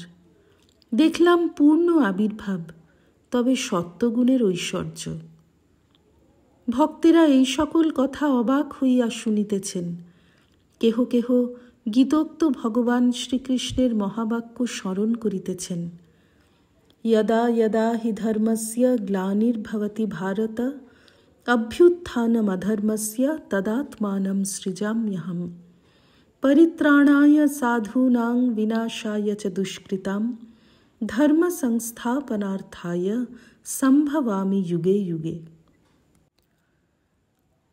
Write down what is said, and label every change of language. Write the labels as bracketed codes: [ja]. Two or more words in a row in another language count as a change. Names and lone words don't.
[bn] দেখলাম পূর্ণ আবির্ভাব, তবে সত্যগুণের ঐশ্বর্য। ভক্তেরা এই সকল কথা অবাক হইয়া শুনিতেছেন। কেহ কেহ গীতোক্ত ভগবান শ্রীকৃষ্ণের মহাবাক্য স্মরণ করিতেছেন, [sa] यदा यदा हि धर्मस्य ग्लानिर्भवति भारत अभ्युत्थानमधर्मस्य तदात्मानं सृजाम्यहम् परित्राणाय साधूनां विनाशाय च दुष्कृतां धर्म संस्थापनार्थाय संभवामि युगे युगे।